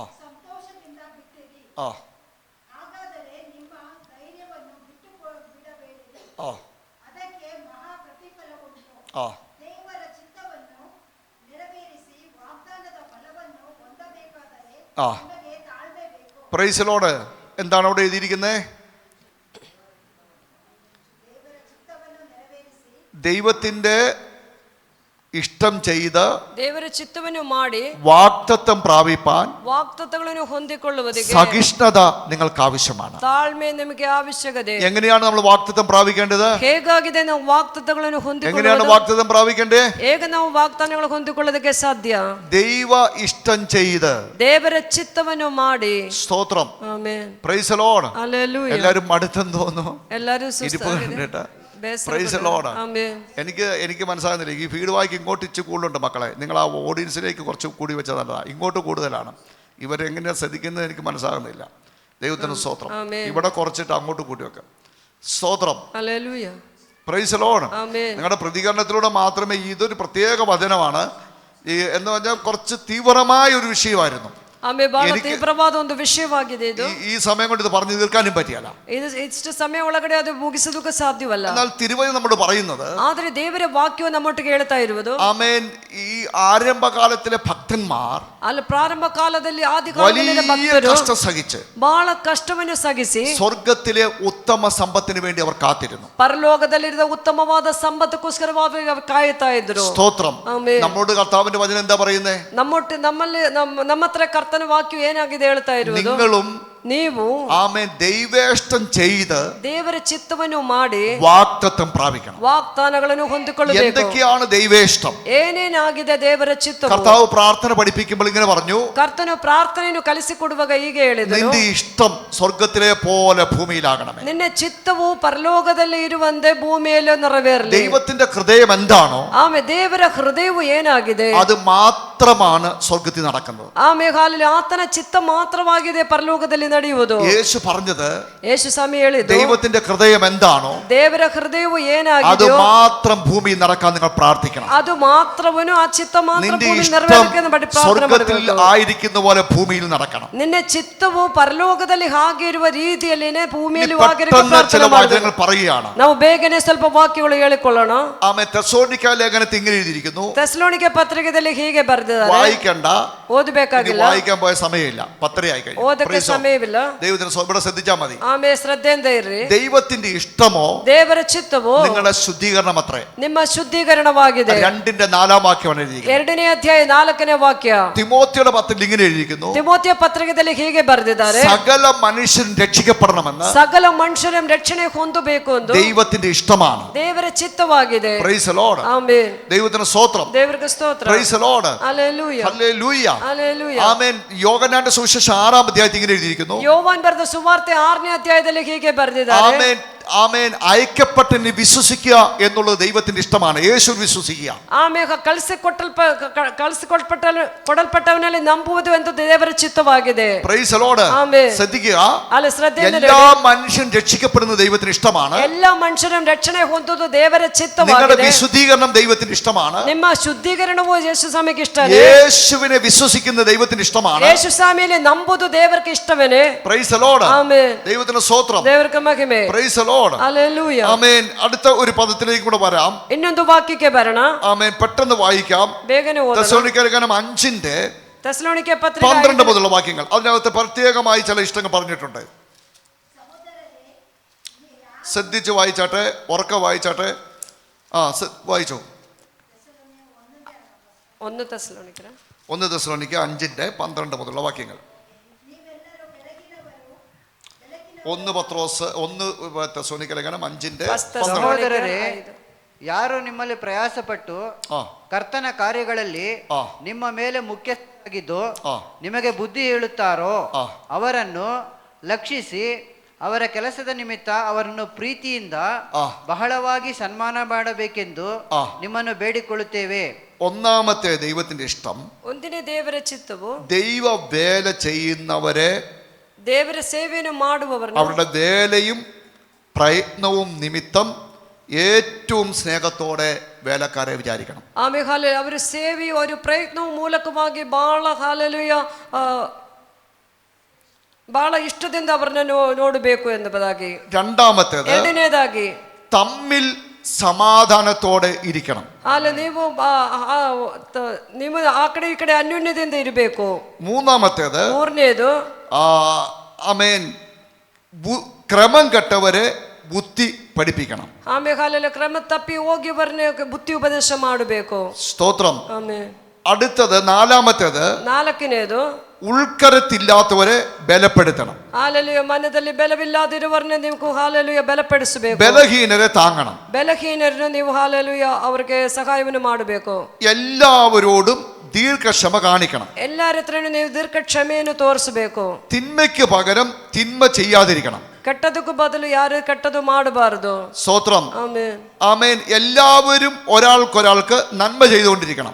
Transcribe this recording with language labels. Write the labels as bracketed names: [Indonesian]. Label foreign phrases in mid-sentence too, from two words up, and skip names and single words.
[Kannada] ಸಂತೋಷದಿಂದ ಬಿಟ್ಟಿರಿ. ആ ಹಾಗಾದರೆ ನಿಮ್ಮ ಧೈರ್ಯವನ್ನು ಬಿಡಬೇಡಿರಿ. ആ ಅದಕ್ಕೆ ಮಹಾ ಪ್ರತಿಫಲವುಂಟು. ആ ದೇವರ ಚಿತ್ತವನ್ನು ನೆರವೇರಿಸಿ ವಾಗ್ದಾನದ ಫಲವನ್ನು ಹೊಂದಬೇಕಾದರೆ ആ ನಮಗೆ ತಾಳ್ಮೆ ಬೇಕು. [English] Praise the Lord. [Malayalam] എന്താണ് അവിടെ എഴുതിയിരിക്കുന്നത്? [Kannada] ದೇವರ ಚಿತ್ತವನ್ನು ನೆರವೇರಿಸಿ [Malayalam] ദൈവത്തിന്റെ ഇഷ്ടം ചെയ്ത് [Kannada] ದೇವರ ಚಿತ್ತವನ್ನು ಮಾಡಿ [Malayalam] വാഗ്ദത്തം പ്രാപിപ്പാൻ [Kannada] ವಾಗ್ದತ್ತಗಳನ್ನು ಹೊಂದಿಕೊಳ್ಳುವುದಕ್ಕೆ [Malayalam] സഹിഷ്ണുത നിങ്ങൾക്ക് ആവശ്യമാണ്. [Kannada] ತಾಳ್ಮೆ ನಮಗೆ ಅವಶ್ಯಕತೆ. [Malayalam] എങ്ങനെയാണ് നമ്മൾ വാഗ്ദത്തം പ്രാപിക്കേണ്ടത്? [Kannada] ಹೇಗಾಗಿದೆ ನಾವು ವಾಗ್ದತ್ತಗಳನ್ನು [Malayalam] എങ്ങനെയാണ് [Kannada] ಹೊಂದಿಕೊಳ್ಳುವುದು? [Malayalam] വാഗ്ദത്തം പ്രാപിക്കേണ്ടത്? [Kannada] ಹೇಗೆ ನಾವು ವಾಗ್ದಾನಗಳು ಹೊಂದಿಕೊಳ್ಳೋದಕ್ಕೆ ಸಾಧ್ಯ? [Malayalam] ദൈവ ഇഷ്ടം ചെയ്ത്. [Kannada] ದೇವರ ಚಿತ್ತವನ್ನು ಮಾಡಿ. [Malayalam] സ്തോത്രം. [Kannada] ಆಮೆನ್. [English] Praise the Lord. [Malayalam] ഹല്ലേലൂയ. എല്ലാരും മടുത്തെന്ന് തോന്നുന്നു. [Kannada] ಎಲ್ಲರೂ [Malayalam] ഇരിപ്പ് [Kannada] ಸುಸ್ತಾಗಿದೆ. [Malayalam] കണ്ടിട്ട്. [Kannada] ಬೇಸರ [English] Praise the [Kannada] ಪಡ್ತಾರೆ. [English] ലോർഡ്. [Kannada] ಆಮೆನ್. [Malayalam] എനിക്ക് മനസ്സിലാകുന്നില്ല. ഈ ഫീഡ് വായിക്ക് ഇങ്ങോട്ട് ഇച്ച് കൂടുതലുണ്ട് മക്കളെ. നിങ്ങൾ ആ ഓഡിയൻസിലേക്ക് കുറച്ച് കൂടി വെച്ചാൽ നല്ലതാണ്. ഇങ്ങോട്ട് കൂടുതലാണ്. ഇവരെങ്ങനെയാണ് ശ്രദ്ധിക്കുന്നത് എനിക്ക് മനസ്സിലാകുന്നില്ല. ദൈവത്തിന് സ്തോത്രം. ആമേൻ. ഇവിടെ കുറച്ചിട്ട് അങ്ങോട്ട് കൂട്ടി വെക്കാം. സ്തോത്രം. ഹല്ലേലൂയ. [English] Praise the Lord. [Malayalam] ആമേൻ. നിങ്ങളുടെ പ്രതികരണത്തിലൂടെ മാത്രമേ ഇതൊരു പ്രത്യേക വചനമാണ്. ഈ എന്ന് പറഞ്ഞാൽ കുറച്ച് തീവ്രമായ ഒരു വിഷയമായിരുന്നു. [Kannada] ಆಮೇಲೆ ಬಹಳ [Malayalam] എനിക്ക് [Kannada] ತೀವ್ರವಾದ ಒಂದು ವಿಷಯವಾಗಿದೆ ಇದು. [Malayalam] ഈ സമയം കൊണ്ട് ഇത് പറഞ്ഞു തീർക്കാനും പറ്റിയല്ല. [Kannada] ಇದು ಇಷ್ಟು ಸಮಯ ಒಳಗಡೆ ಅದು ಮುಗಿಸೋದಕ್ಕೆ ಸಾಧ್ಯವಲ್ಲ. [Malayalam] എന്നാൽ തിരുവചനം നമ്മോട് പറയുന്നത്, [Kannada] ಆದ್ರೆ ದೇವರ ವಾಕ್ಯವು ನಮ್ಮೊಟ್ಟಿಗೆ ಹೇಳ್ತಾ ಇರುವುದು, [Malayalam] ആമേൻ, ഈ ആരംഭകാലത്തിലെ ഭക്തന്മാർ [Kannada] ಅಲ್ಲಿ ಪ್ರಾರಂಭ ಕಾಲದಲ್ಲಿ ಆದಿಕಾಲದಲ್ಲಿ [Malayalam] വലിയ [Kannada] ಭಕ್ತರು [Malayalam] കഷ്ടം സഹിച്ച് [Kannada] ಬಹಳ ಕಷ್ಟವನ್ನು ಸಗಿಸಿ [Malayalam] സ്വർഗത്തിലെ ഉത്തമ സമ്പത്തിന് വേണ്ടി അവർ കാത്തിരുന്നു. [Kannada] ಪರಲೋಕದಲ್ಲಿರುವ ಉತ್ತಮವಾದ ಸಂಪತ್ತಕ್ಕೋಸ್ಕರವಾಗಿ ಅವರು ಕಾಯುತ್ತಾ ಇದ್ರು. [Malayalam] സ്തോത്രം. [Kannada] ಆಮೆನ್. [Malayalam] നമ്മോട് കർത്താവിന്റെ വചനം എന്താ പറയുന്നേ? [Kannada] ನಮ್ಮ ಹತ್ರ ಕರ್ತನ ವಾಕ್ಯ ಏನಾಗಿದೆ ಹೇಳ್ತಾ ಇರುವುದು, [Malayalam] നിങ്ങളും [Kannada] ನೀವು [Malayalam] ആമേൻ ദൈവേഷ്ടം ചെയ്ത് [Kannada] ದೇವರ ಚಿತ್ತವನ್ನು ಮಾಡಿ [Malayalam] വാഗ്ദത്തം പ്രാപിക്കണം. [Kannada] ವಾಗ್ದಾನಗಳನ್ನು ಹೊಂದಿಕೊಳ್ಳಬೇಕು. [Malayalam] എന്തൊക്കെയാണ് ദൈവേഷ്ടം? [Kannada] ಏನೇನಾಗಿದೆ ದೇವರ ಚಿತ್ತ? [Malayalam] കർത്താവ് പ്രാർത്ഥന പഠിപ്പിക്കുമ്പോൾ ഇങ്ങനെ പറഞ്ഞു, [Kannada] ಕರ್ತನು ಪ್ರಾರ್ಥನೆಯನ್ನು ಕಲಿಸಿಕೊಡುವಾಗ ಹೀಗೆ ಹೇಳಿದನು, [Malayalam] നിന്റെ ഇഷ്ടം സ്വർഗത്തിലെ പോലെ ഭൂമിയിലാകണമേ. [Kannada] ನಿನ್ನ ಚಿತ್ತವು ಪರಲೋಕದಲ್ಲಿ ಇರುವಂತೆ ಭೂಮಿಯಲ್ಲಿ ನೆರವೇರಲಿ. [Malayalam] ദൈവത്തിന്റെ ഹൃദയം എന്താണോ [Kannada] ಆಮೇಲೆ ದೇವರ ಹೃದಯವು ಏನಾಗಿದೆ [Malayalam] അത് മാത്രമാണ് സ്വർഗത്തിൽ നടക്കുന്നത്. [Kannada] ಆಮೇಲೆ ಹಾಲಲ್ಲಿ ಆತನ ಚಿತ್ತ ಮಾತ್ರವಾಗಿದೆ ಪರಲೋಕದಲ್ಲಿ ನಡೆಯುವುದು. [Malayalam] യേശു പറഞ്ഞത്, [Kannada] ಯೇಸು ಸ್ವಾಮಿ ಹೇಳಿದ್ದು, [Malayalam] ദൈവത്തിന്റെ ഹൃദയം എന്താണോ [Kannada] ದೇವರ ಹೃದಯವು [Malayalam] അത് [Kannada] ಏನಾಗಿದೆಯೋ [Malayalam] മാത്രം ഭൂമിയിൽ നടക്കാൻ നിങ്ങൾ പ്രാർത്ഥിക്കണം. [Kannada] ಅದು ಮಾತ್ರವನು ಆ ಚಿತ್ತ ಮಾತ್ರ [Malayalam] നിന്റെ [Kannada] ಭೂಮಿ [Malayalam] ഇഷ്ടം [Kannada] ನೆರವೇರಿಕೆಯನ್ನು ಮಾಡಿ ಪ್ರಾರ್ಥನೆ [Malayalam] സ്വർഗത്തിൽ [Kannada] ಮಾಡಬೇಕು. [Malayalam] ആയിരിക്കുന്ന പോലെ ഭൂമിയിൽ നടക്കണം. [Kannada] ನಿನ್ನ ಚಿತ್ತವು ಪರಲೋಕದಲ್ಲಿ ಹಾಗೆ ಇರುವ ರೀತಿಯಲ್ಲಿನೇ ಭೂಮಿಯಲ್ಲಿ [Malayalam] ഇനി പെട്ടെന്ന് ചില വചനങ്ങൾ പറയുകയാണ്. [Kannada] ನಾವು ಬೇಗನೆ ಸ್ವಲ್ಪ ವಾಕ್ಯಗಳು ಹೇಳಿಕೊಳ್ಳೋಣ. [Malayalam] ആമേൻ. തെസ്സലോനിക്ക ലേഖനത്തിൽ ഇങ്ങനെ എഴുതിയിരിക്കുന്നു. [Kannada] ತೆಸಲೋನಿಕೆ ಪತ್ರಿಕೆಯಲ್ಲಿ ಹೀಗೆ ಬರೆದಿದ್ದಾರೆ. [Malayalam] വായിക്കണ്ട, [Kannada] ಓದಬೇಕಾಗಿಲ್ಲ, [Malayalam] വായിക്കാൻ പോയ സമയമില്ല. 10:30 ആയി കഴിഞ്ഞു. [Kannada] ಓದಕ್ಕೆ ಸಮಯವಿಲ್ಲ. [Malayalam] ദൈവത്തിന് ഇവിടെ ശ്രദ്ധിച്ചാൽ മതി. [Kannada] ಆಮೇಲೆ ಶ್ರದ್ಧೆಯಿಂದ ಇರ್ರಿ. [Malayalam] ദൈവത്തിന്റെ ഇഷ്ടമോ [Kannada] ದೇವರ ಚಿತ್ತವು [Malayalam] നിങ്ങളുടെ ശുദ്ധീകരണം അത്രേ. [Kannada] ನಿಮ್ಮ ಶುದ್ಧೀಕರಣವಾಗಿದೆ. [Malayalam] 2:4 വാക്യമാണ് എഴുതിയിരിക്കുന്നത്. [Kannada] 2ನೇ ಅಧ್ಯಾಯ 4ನೇ ವಾಕ್ಯ. [Malayalam] തിമോത്തിയുടെ 10 ഇങ്ങനെ എഴുതിയിരിക്കുന്നു, [Kannada] ತಿಮೋತಿಯ ಪತ್ರಿಕೆಯಲ್ಲಿ ಹೀಗೆ ಬರೆದಿದ್ದಾರೆ, [Malayalam] സകല മനുഷ്യരും രക്ഷിക്കപ്പെടണമെന്ന് [Kannada] ಸಕಲ ಮನುಷ್ಯರ ರಕ್ಷಣೆ ಹೊಂದಬೇಕು ಎಂದು [Malayalam] ദൈവത്തിന്റെ ഇഷ്ടമാണ്. [Kannada] ದೇವರ ಚಿತ್ತವಾಗಿದೆ. [English] Praise the Lord. [Kannada] ಆಮೆನ್. [Malayalam] ദൈവത്തിന് സ്തോത്രം. [Kannada] ದೇವರಿಗೆ ಸ್ತೋತ್ರ. [English] Praise the Lord. [Malayalam] ഹല്ലേലൂയ. ഹല്ലേലൂയ. ഹല്ലേലൂയ. ആമേൻ. യോഹന്നാന്റെ സുവിശേഷം 6-ാം അധ്യായത്തിൽ ഇങ്ങനെ എഴുതിയിരിക്കുന്നു, [Kannada] ಯೋವಾನ್ ಬರೆದ ಸುವಾರ್ತೆ 6ನೇ ಅಧ್ಯಾಯದಲ್ಲಿ ಹೀಗೆ ಬರೆದಿದ್ದಾರೆ, [Malayalam] ആമേൻ, ആമേൻ അയക്കപ്പെട്ട് നീ വിശ്വസിക്കുക എന്നുള്ളത് ദൈവത്തിന്റെ ഇഷ്ടമാണ്. യേശു വിശ്വസിക്കുക. [Kannada] ಆಮೇಲೆ ಕೊಡಲ್ಪಟ್ಟವನಲ್ಲಿ ನಂಬುವುದು ಎಂದು ದೇವರ ಚಿತ್ತವಾಗಿದೆ. [English] Praise the Lord. [Malayalam] ആമേൻ. ശ്രദ്ധിക്കുക, [Kannada] ಅಲ್ಲಿ ಶ್ರದ್ಧೆಯಿಂದ [Malayalam] എല്ലാ മനുഷ്യൻ രക്ഷിക്കപ്പെടുന്നത് ദൈവത്തിന് ഇഷ്ടമാണ്. എല്ലാ മനുഷ്യരും [Kannada] രക്ഷಣೆ ಹೊಂದುವುದು ದೇವರ [Malayalam] നിങ്ങളുടെ [Kannada] ಚಿತ್ತವಾಗಿದೆ. [Malayalam] വിശുദ്ധീകരണം ദൈവത്തിന് ഇഷ്ടമാണ്. [Kannada] ನಿಮ್ಮ ಶುದ್ಧೀಕರಣವು ಯೇಸು ಸ್ವಾಮಿಗೆ ಇಷ್ಟನೇ. [Malayalam] യേശുവിനെ വിശ്വസിക്കുന്ന ദൈവത്തിന് ഇഷ്ടമാണ്. [Kannada] ಯೇಸು ಸ್ವಾಮಿಯಲ್ಲಿ ನಂಬುವುದು ದೇವರಿಗೆ ಇಷ್ಟವೇನೆ. [English] Praise the Lord. [Kannada] ಆಮೆನ್. [Malayalam] ദൈവത്തിന് സ്തോത്രം. [Kannada] ದೇವರಿಗೆ ಮಹಿಮೆ. [English] Praise the Lord. [Malayalam] ഹല്ലേലൂയ. ആമേൻ. അടുത്ത ഒരു പദത്തിലേക്ക് കൂടെ വരാം. [Kannada] ಇನ್ನೊಂದು ವಾಕ್ಯಕ್ಕೆ ಬರೋಣ. [Malayalam] ആമേൻ. പെട്ടെന്ന് വായിക്കാം. [Kannada] ಬೇಗನೆ ಓದೋಣ. [Malayalam] തെസ്സലോനിക്കർക്കാണ് 5:12 തെസ്സലോനിക്ക പത്രിക മുതലുള്ള വാക്യങ്ങൾ. അതിനകത്ത് പ്രത്യേകമായി ചില ഇഷ്ടങ്ങൾ പറഞ്ഞിട്ടുണ്ട്. ശ്രദ്ധിച്ച് വായിച്ചാട്ടെ, ഉറക്കെ വായിച്ചാട്ടെ. വായിച്ചോ. 1 തെസ്സലോനിക്കർ 5:12 മുതലുള്ള വാക്യങ്ങൾ. 1 പത്രോസ് 1 തെസ്സലോനിക്കലേഖനം 5:12. [Kannada] ಸಹೋದರರೇ, ಯಾರು ನಿಮ್ಮಲ್ಲಿ ಪ್ರಯಾಸಪಟ್ಟು ಕರ್ತನ ಕಾರ್ಯಗಳಲ್ಲಿ ನಿಮ್ಮ ಮೇಲೆ ಮುಖ್ಯಸ್ಥರಾಗಿದ್ದು ನಿಮಗೆ ಬುದ್ಧಿ ಹೇಳುತ್ತಾರೋ ಅವರನ್ನು ಲಕ್ಷಿಸಿ ಅವರ ಕೆಲಸದ ನಿಮಿತ್ತ ಅವರನ್ನು ಪ್ರೀತಿಯಿಂದ ಬಹಳವಾಗಿ ಸನ್ಮಾನ ಮಾಡಬೇಕೆಂದು ನಿಮ್ಮನ್ನು ಬೇಡಿಕೊಳ್ಳುತ್ತೇವೆ. [Malayalam] ഒന്നാമത്തെ ദൈവത്തിന്റെ ഇഷ്ടം, [Kannada] ಒಂದನೇ ದೇವರ ಚಿತ್ತವು [Malayalam] ദൈവ വേല ചെയ്യുന്നവരെ, [Kannada] ದೇವರ ಸೇವೆಯನ್ನು ಮಾಡುವವರನ್ನು [Malayalam] അവരുടെ വേലയും പ്രയത്നവും നിമിത്തം ഏറ്റവും ಸ್ನೇಹത്തോടെ വേലക്കാരെ വിചാരിക്കണം. [Kannada] ಆಮೇಲೆ ಅವರ ಸೇವೆಯು ಅವರ ಪ್ರಯತ್ನವು ಮೂಲಕವಾಗಿ ಬಹಳ ಇಷ್ಟದಿಂದ ಅವರನ್ನು ನೋಡಬೇಕು ಎಂಬುದಾಗಿ. [Malayalam] രണ്ടാമത്തേത്, [Kannada] ಎರಡನೇದಾಗಿ [Malayalam] തമ്മിൽ ಸಮಾಧಾನത്തോടെ ಇರಿക്കണം. [Kannada] ಅಲ್ಲ, ನೀವು ಆ ಕಡೆ ಈ ಕಡೆ ಅನ್ಯೋನ್ಯದಿಂದ ಇರಬೇಕು. [Malayalam] മൂന്നാമത്തേത്, [Kannada] ಮೂರನೇದು [Malayalam] ആമേൻ, ക്രമം കെട്ടവരെ ബുദ്ധി പഠിപ്പിക്കണം. [Kannada] ಆಮೇಲೆ ಕ್ರಮ ತಪ್ಪಿ ಹೋಗಿ ಬುದ್ಧಿ ಉಪದೇಶ ಮಾಡಬೇಕು. [Malayalam] സ്തോത്രം. [Kannada] ಆಮೇಲೆ [Malayalam] അടുത്തത്, നാലാമത്തേത്, [Kannada] ನಾಲ್ಕನೇದು, [Malayalam] ഉൾക്കരുത്തില്ലാത്തവരെ ബലപ്പെടുത്തണം. [Kannada] ಹಾಲೆಲೂಯ. ಮನದಲ್ಲಿ ಬಲವಿಲ್ಲದಿರುವವರನ್ನ ನೀವು ಹಾಲೆಲೂಯ ಬಲಪಡಿಸಬೇಕು. [Malayalam] ബലഹീനരെ താങ്ങണം. [Kannada] ಬಲಹೀನರನ್ನು ನೀವು ಹಾಲೆಲೂಯ ಅವರಿಗೆ ಸಹಾಯವನ್ನು ಮಾಡಬೇಕು. [Malayalam] എല്ലാവരോടും ദീർഘക്ഷമ കാണിക്കണം. [Kannada] ಎಲ್ಲರ ಹತ್ರನೂ ನೀವು ದೀರ್ಘ ಕ್ಷಮೆಯನ್ನು ತೋರಿಸಬೇಕು. [Malayalam] തിന്മയ്ക്ക് പകരം തിന്മ ചെയ്യാതിരിക്കണം. [Kannada] ಕೆಟ್ಟದಕ್ಕೂ ಬದಲು ಯಾರು ಕೆಟ್ಟದು ಮಾಡಬಾರದು. [Malayalam] സ്തോത്രം. [Kannada] ಆಮೆನ್. [Malayalam] ആമേൻ. എല്ലാവരും ഒരാൾക്കൊരാൾക്ക് നന്മ ചെയ്തുകൊണ്ടിരിക്കണം.